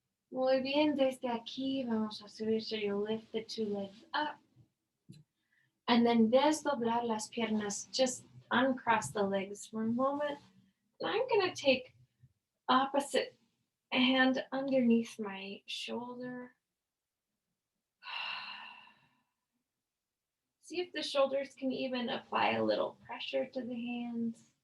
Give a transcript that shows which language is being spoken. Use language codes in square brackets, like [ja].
[es] Muy bien, desde aquí vamos a subir. [en] So you lift the two legs up. And then [es] desdoblar las piernas. [en] Just uncross the legs for a moment. And I'm going to take opposite hand underneath my shoulder. See if the shoulders can even apply a little pressure to the hands.